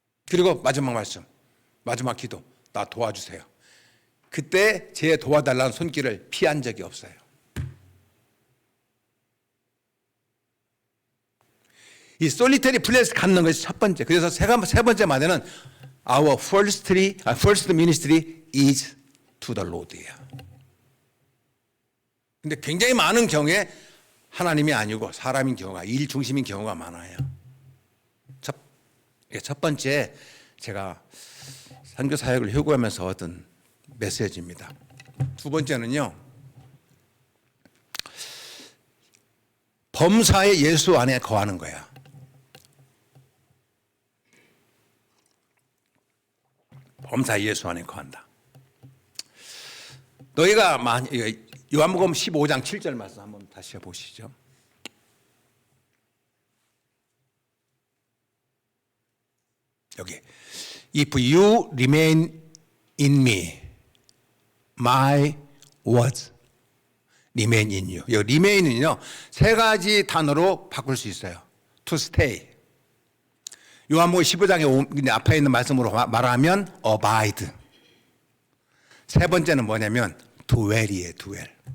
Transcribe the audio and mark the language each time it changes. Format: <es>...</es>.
<ko>그리고 마지막 말씀, 마지막 기도, 나 도와주세요. 그때 제 도와달라는 손길을 피한 적이 없어요. 이 솔리터리 플레이스 갖는 것이 첫 번째. 그래서 세 번째 말에는</ko> <en>Our first ministry is to the Lord이에요.</en> <ko>근데 굉장히 많은 경우에 하나님이 아니고 사람인 경우가, 일 중심인 경우가 많아요. 첫 번째 제가 선교 사역을 회고하면서 얻은 메시지입니다. 두 번째는요, 범사의 예수 안에 거하는 거야. 범사의 예수 안에 거한다. 너희가 요한복음 15장 7절 말씀 한번 다시 보시죠. 여기</ko> <en>If you remain in me, my words remain in you.</en> <ko>여기 remain은요 세 가지 단어로 바꿀 수 있어요.</ko> <en>To stay.</en> <ko>요한복음 15장에 앞에 있는 말씀으로 말하면 abide. 세 번째는 뭐냐면 dwell이에요.</ko> <en>dwell.</en>